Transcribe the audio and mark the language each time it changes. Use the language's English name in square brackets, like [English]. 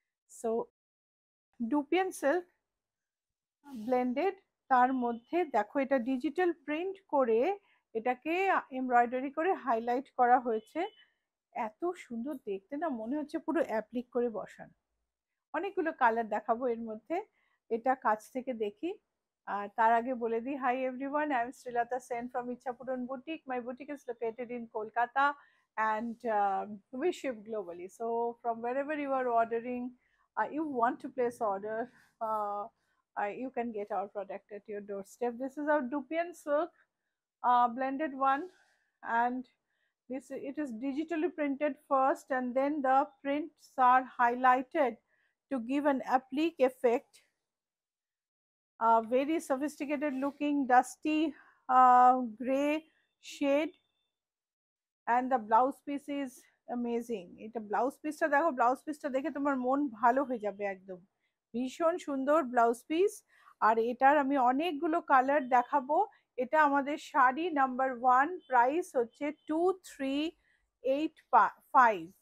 [Bangla] So dupion silk blended, তার মধ্যে দেখো এটা ডিজিটাল প্রিন্ট করে এটাকে এমব্রয়ডারি করে হাইলাইট করা হয়েছে। এত সুন্দর দেখতে না, মনে হচ্ছে পুরো অ্যাপ্লিক করে বসানো। অনেকগুলো কালার দেখাবো এর মধ্যে, এটা কাছ থেকে দেখি। আর তার আগে বলে দিই, [English] Hi everyone, I am Srilata Sen from Ichchhapuran boutique. My boutique is located in Kolkata and we ship globally. So from wherever you are ordering, you want to place order, you can get our product at your doorstep. This is our Dupian silk blended one, and this it is digitally printed first, and then the prints are highlighted to give an applique effect. Very sophisticated looking dusty gray shade, and the blouse piece is amazing. [Bangla] এটা blouse পিসটা দেখো, blouse পিসটা দেখে তোমার মন ভালো হয়ে যাবে একদম। ভীষণ সুন্দর ব্লাউজ পিস। আর এটার আমি অনেকগুলো কালার দেখাবো। এটা আমাদের শাড়ি নাম্বার 1, প্রাইস হচ্ছে 2385।